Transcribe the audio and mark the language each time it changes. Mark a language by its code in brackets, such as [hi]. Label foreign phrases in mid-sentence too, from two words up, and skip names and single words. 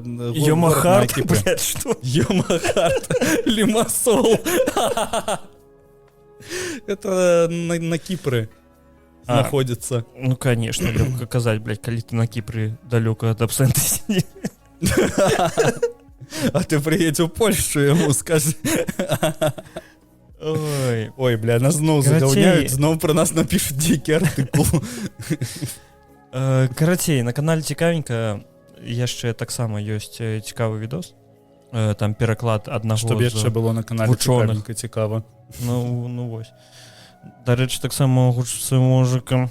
[be] Йомахарт, блядь, што? Йомахарт, Лімасол. Это на Кіпры знаходзіцца. Ну, конечно, лёгка казаць, блядь, калі ты на Кіпры далёка ад абсента сидзі. [ru] А ты приедь в Польшу, ему скажи. [be] Ой, бля, нас зноў задаўняюць, зноў [ru] про нас напишут дикий [be] артыкул. Карацей, на канале Цікавенька яшчэ таксама ёсць цікавы відос. Там пераклад аднаго Што яшчэ было на канале Цікавенька цікава. Ну вось. Дарэчы, таксама гучыцца музыка.